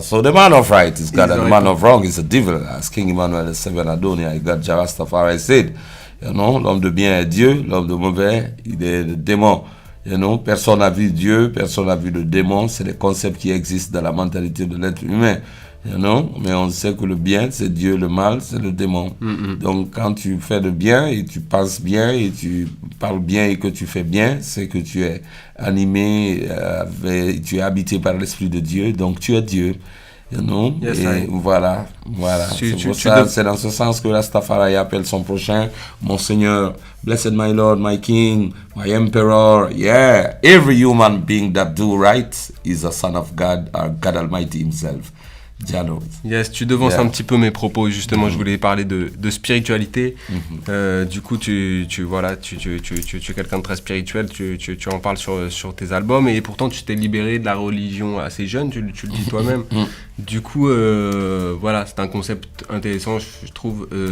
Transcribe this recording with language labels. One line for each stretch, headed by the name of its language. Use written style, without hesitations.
English: So the man of right is God and the man of wrong is the devil. As King Emmanuel VII Adonia, God Jah Rastafari said,
French: l'homme de bien est Dieu, l'homme de mauvais, il est le démon. Personne n'a vu Dieu, personne n'a vu le démon, c'est les concepts qui existent dans la mentalité de l'être humain. Mais on sait que le bien, c'est Dieu, le mal, c'est le démon. Donc, quand tu fais le bien et tu penses bien et tu parles bien et que tu fais bien, c'est que tu es animé, tu es habité par l'Esprit de Dieu, donc tu es Dieu.
English: Yes,
French: et voilà. C'est dans ce sens que Rastafari appelle son prochain mon Seigneur,
English: blessed my Lord, my King, my Emperor. Yeah, every human being that do right is a son of God, or God Almighty Himself. Yes,
French: tu devances un petit peu mes propos, justement. Je voulais parler de spiritualité. Du coup, tu es quelqu'un de très spirituel, tu en parles sur tes albums, et pourtant tu t'es libéré de la religion assez jeune, tu le dis toi-même. Du coup, c'est un concept intéressant, je trouve.